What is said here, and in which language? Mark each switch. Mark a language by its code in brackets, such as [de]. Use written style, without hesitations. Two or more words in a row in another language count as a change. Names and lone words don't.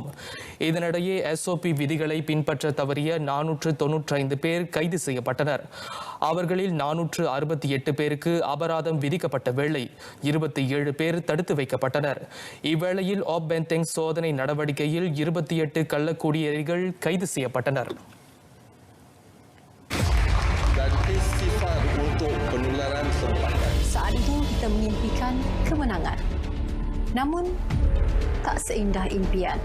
[ta] இதனிடையே SOP விதிகளை பின்பற்ற தவறிய 495 பேர் கைது செய்யப்பட்டனர். அவர்களில் 468 பேருக்கு அபராதம் விதிக்கப்பட்ட வேளை 27 பேர் தடுத்து வைக்கப்பட்டனர். இவ்வேளையில் பென்தெங் சோதனை நடவடிக்கையில் 28 கள்ளக்குடியேறிகள் கைது செய்யப்பட்டனர். [ms] Saat itu kita mengimpikan kemenangan. Namun tak seindah impian.